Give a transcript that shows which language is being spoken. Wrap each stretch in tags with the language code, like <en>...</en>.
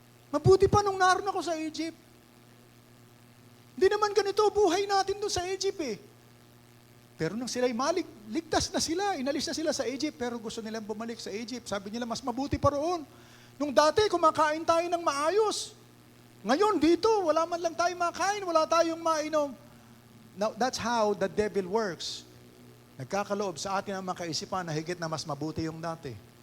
<tl>Mabuti pa nung naroon ako sa Egypt. Hindi naman ganito buhay natin doon sa Egypt eh. Pero nang sila'y ligtas na sila, inalis na sila sa Egypt, pero gusto nilang bumalik sa Egypt. Sabi nila, mas mabuti pa roon. Nung dati, kumakain tayo ng maayos. Ngayon, dito, wala man lang tayo makain, wala tayong mainom.</tl> <en>Now, that's how the devil works.</en> <tl>Nagkakaloob sa atin ang mga kaisipan na higit na mas mabuti yung dati.</tl>